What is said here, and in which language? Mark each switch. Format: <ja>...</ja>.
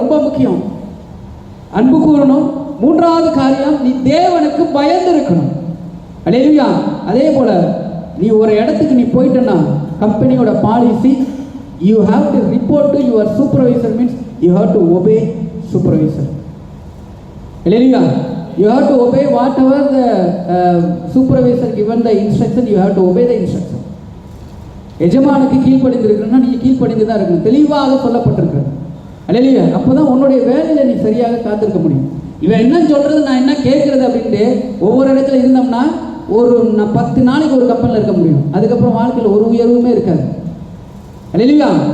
<ta>ரொம்ப முக்கியம், அன்பு கூறணும். மூன்றாவது காரியம், நீ தேவனுக்கு பயந்து இருக்கணும். இல்லையா? அதே போல நீ ஒரு இடத்துக்கு நீ போயிட்டனா, கம்பெனியோட policy,</ta> <en>You have to report to your supervisor, means you have to obey supervisor.</en> <ta>இல்லையா?</ta> <en>You have to obey whatever the supervisor given the instruction, you have to obey the instruction.</en> <ta>எஜமானுக்கு கீழ்ப்படிந்திருக்கணும்னா நீ கீழ்ப்படிந்து தான் இருக்கணும், தெளிவாக சொல்லப்பட்டிருக்கிறது. அல்லேலூயா. அப்போதான் உன்னுடைய வேலையில நீ சரியாக காத்திருக்க முடியும். இவன் என்ன சொல்றது, நான் என்ன கேட்கறது அப்படின்ட்டு ஒவ்வொரு இடத்துல இருந்தோம்னா ஒரு 10 நாளைக்கு ஒரு கப்பலில் இருக்க முடியும். அதுக்கப்புறம் வாழ்க்கையில் ஒரு உயர்வுமே இருக்காது. அல்லேலூயா.</ta>